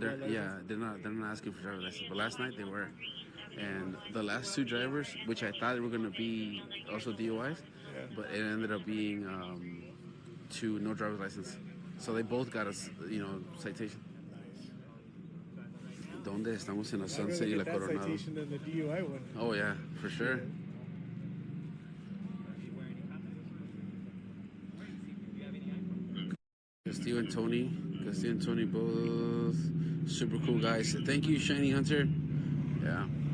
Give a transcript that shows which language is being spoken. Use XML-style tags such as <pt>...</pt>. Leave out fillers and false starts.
<en>They're, about yeah, license. they're not asking for driver's license. But last night they were, and the last 2 drivers, which I thought were going to be also DUIs, but it ended up being 2 no driver's license. So they both got a citation.</en> <es>¿Dónde estamos en la Sunset y la Coronado?</es> <en>Citation than the DUI one. Oh yeah, for sure. Castillo and Tony, both super cool guys. Thank you, Shiny Hunter. Yeah.</en>